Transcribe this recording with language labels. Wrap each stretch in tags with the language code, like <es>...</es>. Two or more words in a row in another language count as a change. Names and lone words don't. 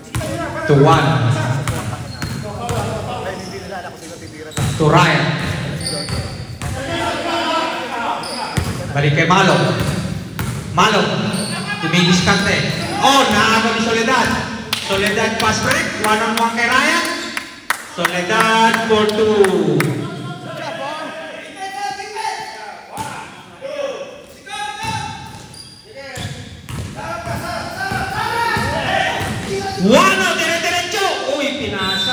<en>To 1.</en> <tl>Kaya hindi nila alam kung sino titira na. To Ryan. Balik kay Malo. Malo. Dumidiskante. Oh, naabot ni Soledad. Soledad</tl> <en>pass break.</en> <tl>1-on-1 kay Ryan. Soledad for 2. Wano, dire-diretso! Uy, pinasa.</tl>